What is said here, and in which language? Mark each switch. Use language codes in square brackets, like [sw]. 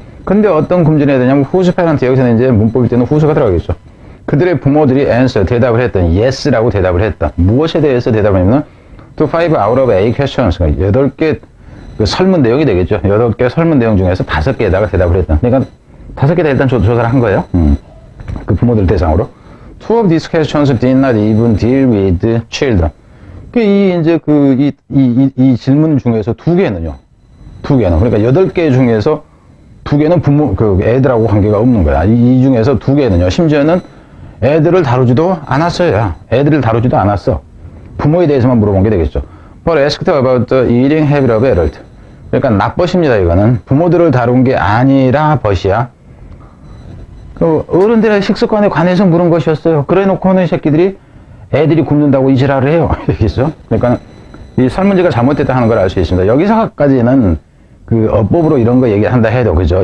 [ko] 근데 어떤 굶주린 애들이냐면 [en] whose parent, [ko] 여기서는 이제 문법일 때는 whose가 들어가겠죠. 그들의 부모들이 answer, 대답을 했던, yes라고 대답을 했다. 무엇에 대해서 대답을 했냐면 [en] to 5 out of 8 questions, [ko] 8개 그 설문 내용이 되겠죠. 8개 설문 내용 중에서 5개에다가 대답을 했다. 그러니까 5개 다 일단 조사를 한 거예요. 그 부모들 대상으로. [en] Two of these questions did not even deal with children. [ko] 이 질문 중에서 2개는요. 그러니까 8개 중에서 2개는 애들하고 관계가 없는 거야. 이 중에서 2개는요. 심지어는 애들을 다루지도 않았어요. 애들을 다루지도 않았어. 부모에 대해서만 물어본 게 되겠죠. [en] But asked about the eating habit of adult. [ko] 그러니까 납벗입니다. 이거는 부모들을 다룬 게 아니라 벗이야. 어른들의 식습관에 관해서 물은 것이었어요. 그래 놓고는 이 새끼들이 애들이 굶는다고 이 지랄을 해요. 여기서. 그러니까 이 설문지가 잘못됐다 하는 걸 알 수 있습니다. 여기서까지는 그 어법으로 이런 거 얘기한다 해도, 그죠?